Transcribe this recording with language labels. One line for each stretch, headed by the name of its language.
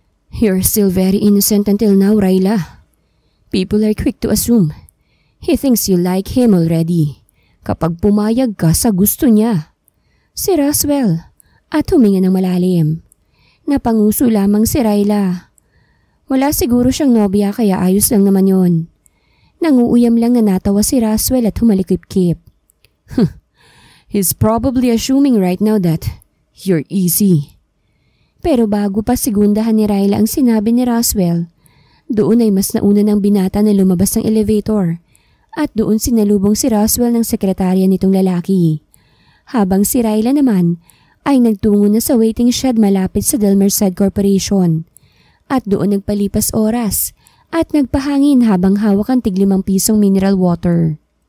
English: "You're still very innocent until now, Ryla. People are quick to assume. He thinks you like him already.
Filipino: Kapag pumayag ka sa gusto niya." Si Roswell at huminga ng malalim. Napanguso lamang si Ryla. Wala siguro siyang nobya kaya ayos lang naman yon. Nanguuyam lang na natawa si Roswell at humalikip-kip.
English: "He's probably assuming right now that you're easy."
Filipino: Pero bago pa segundahan ni Ryla ang sinabi ni Roswell, doon ay mas nauna ng binata na lumabas ng elevator at doon sinalubong si Roswell ng sekretarya nitong lalaki. Habang si Ryla naman ay nagtungo na sa waiting shed malapit sa Del Merced Corporation at doon nagpalipas oras at nagpahangin habang hawak ang tig-5 mineral water.